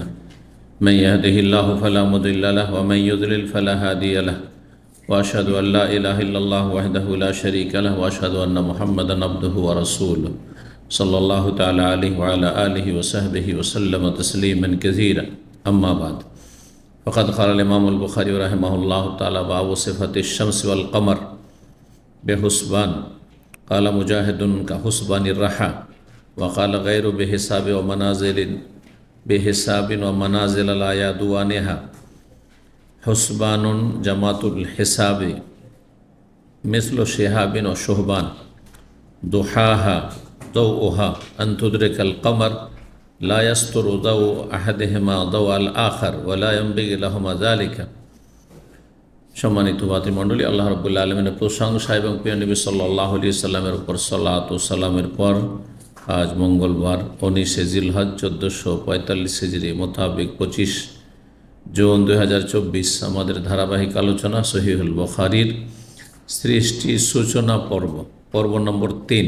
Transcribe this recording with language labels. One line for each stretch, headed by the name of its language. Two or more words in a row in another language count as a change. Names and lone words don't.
Arabic: من يهده الله فلا مضل له ومن يضلل فلا هادي له وأشهد أن لا إله إلا الله وحده لا شريك له وأشهد أن محمدا عبده ورسوله صلى الله تعالى عليه وعلى آله وصحبه وسلم تسليما كثيرا. أما بعد فقد قال الإمام البخاري رحمه الله تعالى باب صفة الشمس والقمر بحسبان قال مجاهد كحسبان الرحى وقال غيره بحساب ومنازل بحساب ومنازل لا يعدوانها حسبان جماعة الحساب مثل شهاب وشهبان ضحاها ضوؤها أن تدرك القمر لا يستر ضوء أحدهما ضوء الآخر ولا ينبغي لهما ذلك.
Bangla: सम्मानित ভাতৃমণ্ডলী, আল্লাহ রাব্বুল আলামিনের প্রশংসা এবং প্রিয় নবী
Arabic: صلى الله عليه وسلم
Bangla: উপর সালাত ও সালামের পর আজ মঙ্গলবার 19 জিলহজ 1445 হিজরি মোতাবেক 25 জুন 2024 আমাদের ধারাবাহিক আলোচনা সহিহুল বুখারীর সৃষ্টি সূচনা পর্ব নম্বর 3।